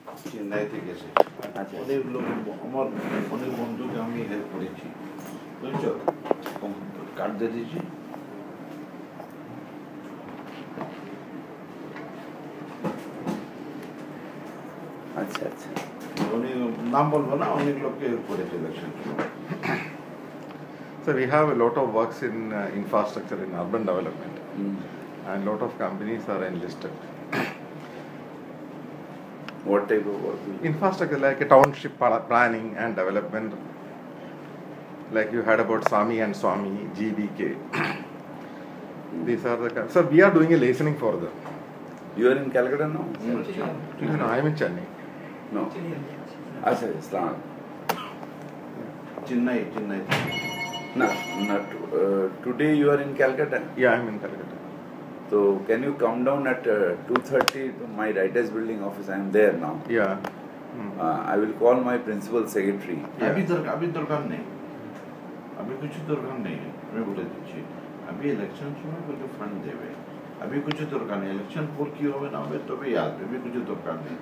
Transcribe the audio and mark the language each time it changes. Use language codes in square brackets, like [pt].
[bn] চেন্নাই থেকে এসে অনেক লোক, আমার অনেক বন্ধুকে আমি হেল্প করেছি, বুঝছো, কার্ড দিয়ে দিয়েছি। আচ্ছা আচ্ছা, অনেক নাম বলবো না, অনেক লোককে হেল্প করেছে election. [en] So we have a lot of works in infrastructure in urban development, and lot of companies are enlisted. what type of work? Infrastructure like a township planning and development, like you heard about Swami and Swami, GBK. These are the so we are doing a listening for them. You are in Calcutta now? No, I am in Chennai. No. Acha, Islam. [bn] Chennai [en] No, not today. You are in Calcutta. Yeah, I am in Calcutta. So can you come down at 2:30 to my writers building office? I am there now. Yeah. I will call my principal secretary. [hi] अभी दरकार नहीं, अभी कुछ दरकार नहीं है, मैं बोले दीजिए अभी इलेक्शन समय कुछ फंड देवे, अभी कुछ दरकार नहीं, इलेक्शन पूर की होवे ना होवे तो भी याद अभी कुछ दरकार नहीं,